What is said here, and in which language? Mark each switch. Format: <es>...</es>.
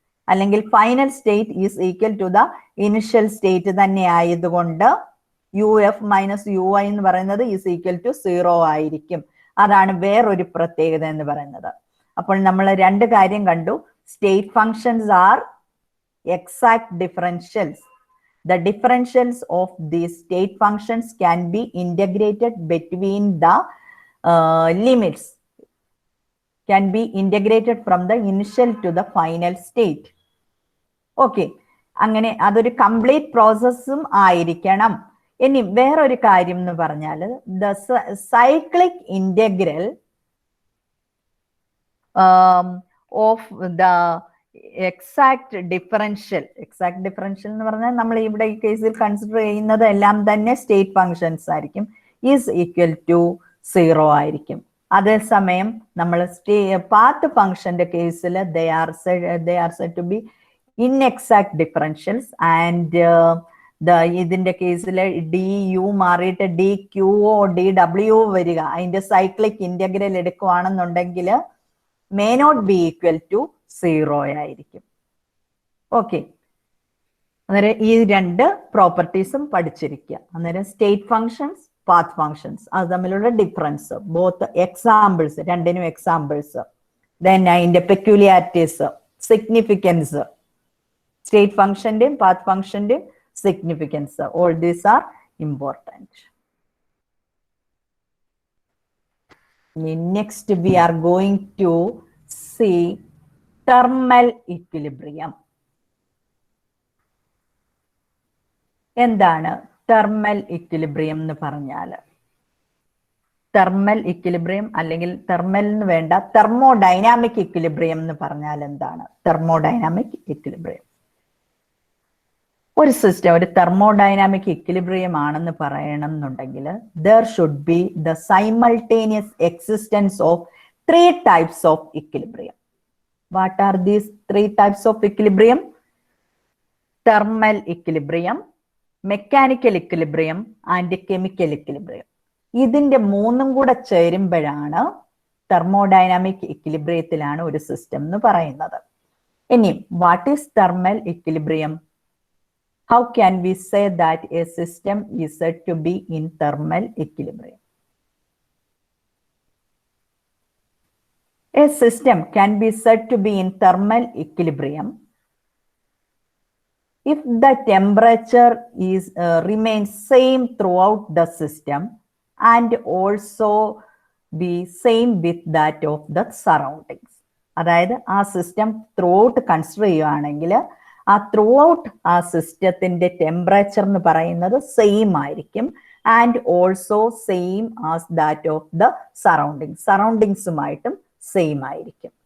<ml>അല്ലെങ്കിൽ</ml> <en>final state is equal to the initial state</en> <ml>തന്നെ ആയതുകൊണ്ട് UF മൈനസ് UI എന്ന് പറയുന്നത്</ml> <en>is equal to</en> <ml>0 ആയിരിക്കും. അതാണ് വേറൊരു പ്രത്യേകത എന്ന് പറയുന്നത്. അപ്പോൾ നമ്മൾ രണ്ട് കാര്യം കണ്ടു.</ml> <en>State functions are exact differentials. The differentials of these state functions can be integrated between the limits, can be integrated from the initial to the final state.</en> <ml>Okay, അങ്ങനെ അതൊരു കംപ്ലീറ്റ് പ്രോസസ്സും ആയിരിക്കണം. ഇനി വേറൊരു കാര്യം എന്ന് പറഞ്ഞാൽ the cyclic integral of the exact differential എന്ന് പറഞ്ഞാൽ നമ്മൾ ഇവിടെ ഈ കേസിൽ കൺസിഡർ ചെയ്യുന്നത് എല്ലാം തന്നെ സ്റ്റേറ്റ് ഫങ്ഷൻസ് ആയിരിക്കും.</ml> <en>Is equal to 0 ആയിരിക്കും.</en> <ml>അതേസമയം നമ്മൾ പാത്ത് ഫങ്ഷന്റെ കേസിൽ</ml> <en>they are said to be inexact differentials, and</en> <ml>ഇതിന്റെ കേസിൽ DU മാറിയിട്ട് DQO DW വരിക. അതിന്റെ സൈക്ലിക് ഇന്റഗ്രൽ എടുക്കുകയാണെന്നുണ്ടെങ്കിൽ</ml> <en>may not be equal to 0</en> <ml>ആയിരിക്കും. ഓക്കെ, അന്നേരം ഈ രണ്ട് പ്രോപ്പർട്ടീസും പഠിച്ചിരിക്കുക. അന്നേരം സ്റ്റേറ്റ് ഫങ്ഷൻസ്, പാത്ത് ഫങ്ഷൻസ്, അത് തമ്മിലുള്ള ഡിഫറൻസ്, ബോത്ത് എക്സാമ്പിൾസ്, രണ്ടിനും എക്സാമ്പിൾസ്, ദെൻ അതിന്റെ peculiarities, significance, state ഫങ്ഷന്റെയും path ഫങ്ഷന്റെയും significance,</ml> <en>All these are important. Next we are going to see thermal equilibrium.</en> <ml>എന്താണ് തെർമൽ ഇക്വിലിബ്രിയം എന്ന് പറഞ്ഞാൽ? തെർമൽ ഇക്വിലിബ്രിയം അല്ലെങ്കിൽ തെർമൽ എന്ന് വേണ്ട തെർമോഡൈനാമിക് ഇക്വിലിബ്രിയം എന്ന് പറഞ്ഞാൽ എന്താണ്? തെർമോഡൈനാമിക് ഇക്വിലിബ്രിയം ഒരു സിസ്റ്റം ഒരു തെർമോഡൈനാമിക് ഇക്വിലിബ്രിയം ആണെന്ന് പറയണം എന്നുണ്ടെങ്കിൽ</ml> <en>there should be the simultaneous existence of 3 types of equilibrium. What are these 3 types of equilibrium? Thermal equilibrium, mechanical equilibrium and chemical equilibrium.</en> <ml>ഇതിന്റെ മൂന്നും കൂടെ ചേരുമ്പോഴാണ് തെർമോഡൈനാമിക് ഇക്വിലിബ്രിയത്തിലാണ് ഒരു സിസ്റ്റം എന്ന് പറയുന്നത്. ഇനി</ml> <en>What is thermal equilibrium? How can we say that a system is said to be in thermal equilibrium? A system can be said to be in thermal equilibrium if the temperature is remains same throughout the system and also be same with that of the surroundings.</en> <ml>അതായത് ആ system through out consider ചെയ്യുകയാണെങ്കിൽ ആ through out ആ സിസ്റ്റത്തിന്റെ temperature എന്ന് പറയുന്നത് same ആയിരിക്കും</ml> <en>and also same as that of the</en> <ml>സറൗണ്ടിങ്സുമായിട്ടും same ആയിരിക്കും.</ml>